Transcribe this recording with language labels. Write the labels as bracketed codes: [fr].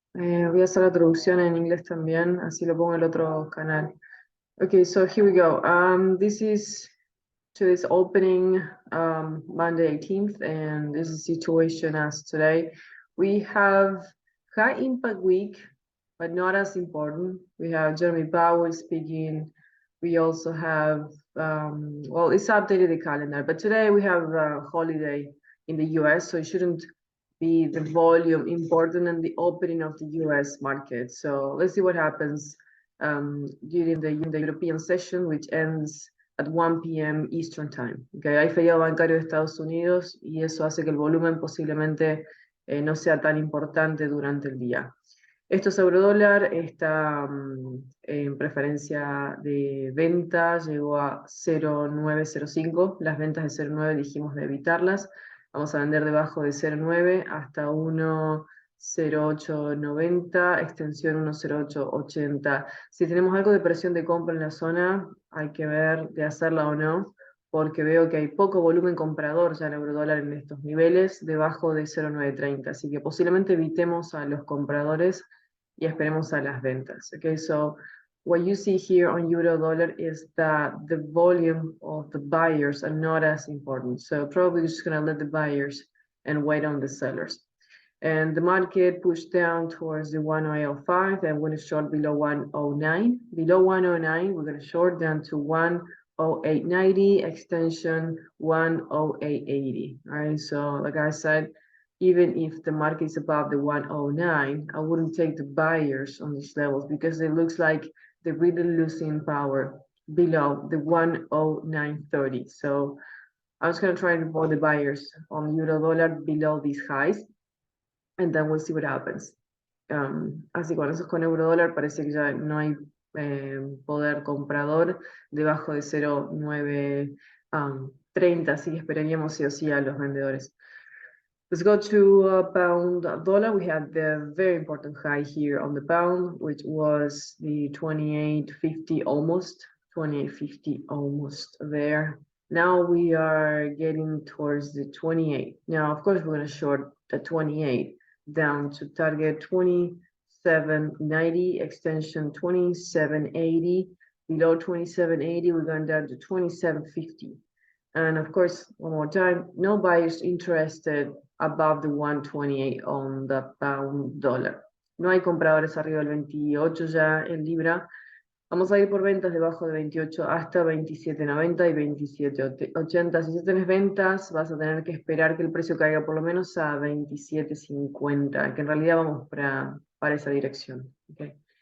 [es] Voy a hacer la traducción en inglés también, así lo pongo en el otro canal. [en] Okay, so here we go. This is today's opening, Monday 18th, and this is the situation as today. We have high impact week, but not as important. We have Jeremy Powell speaking. We also have, well, it's updated the calendar, but today we have a holiday in the US, so it shouldn't be the volume important in the opening of the US market. So let's see what happens during the European session, which ends at 1 p.m. Eastern Time. [es] Okay, hay feriado bancario de Estados Unidos y eso hace que el volumen posiblemente no sea tan importante durante el día. Esto es eurodólar, está en preferencia de venta, llegó a 0,905. Las ventas de 0,9 dijimos de evitarlas. Vamos a vender debajo de 0,9 hasta 1,0890, extensión 1,0880. Si tenemos algo de presión de compra en la zona, hay que ver de hacerla o no, porque veo que hay poco volumen comprador ya en eurodólar en estos niveles, debajo de 0,930. Así que posiblemente evitemos a los compradores y esperemos a las ventas. [en] Okay, so what you see here on euro dollar is that the volume of the buyers are not as important. So probably just gonna let the buyers and wait on the sellers. And the market pushed down towards the 10805, and we're gonna short below 109. Below 109, we're gonna short down to 10890, extension 10880. All right, so like I said, even if the market is above the 109, I wouldn't take the buyers on these levels because it looks like they're really losing power below the 10930. So I was going to try to avoid the buyers on euro dollar below these highs, and then we'll see what happens. [es] Así con eso con euro dólar parece que ya no hay poder comprador debajo de 0,930, así que esperaríamos sí o sí a los vendedores. [en] Let's go to pound dollar. We had the very important high here on the pound, which was the 28.50 almost, 28.50 almost there. Now we are getting towards the 28. Now, of course, we're going to short the 28 down to target 27.90, extension 27.80. Below 27.80, we're going down to 27.50. And of course, one more time, no buyers interested above the 128 on the pound dollar. [es] No hay compradores arriba del 28 ya en libra. Vamos a ir por ventas debajo de 28 hasta 27.90 y 27.80. Si ya tenés ventas, vas a tener que esperar que el precio caiga por lo menos a 27.50, que en realidad vamos para esa dirección. ¿Okay?